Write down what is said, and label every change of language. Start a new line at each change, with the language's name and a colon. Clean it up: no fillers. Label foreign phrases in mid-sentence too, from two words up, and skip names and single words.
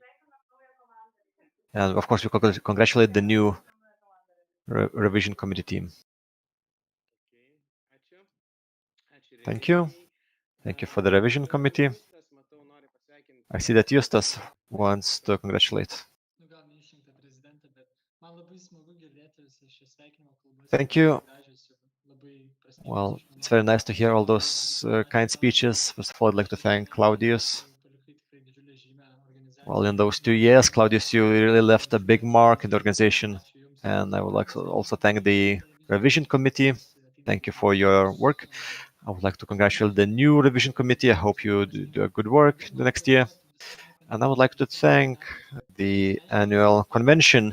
English: And of course, we congratulate the new revision committee team. Thank you. Thank you for the revision committee. I see that Justas wants to congratulate.
Lithuanian: Nu gal neišrinktą prezidentą, bet man labai smagu girdėti visas šias sveikinimo kalbas.
English: Thank you.
Lithuanian: Gražios ir labai prasmingos.
English: Well, it's very nice to hear all those kind speeches. First of all, I'd like to thank Claudius.
Lithuanian: Palikai tikrai didžiulę žymę organizacijai.
English: Well, in those 2 years, Claudius, you really left a big mark in the organization. And I would like to also thank the revision committee. Thank you for your work. I would like to congratulate the new revision committee. I hope you do a good work the next year. And I would like to thank the annual convention.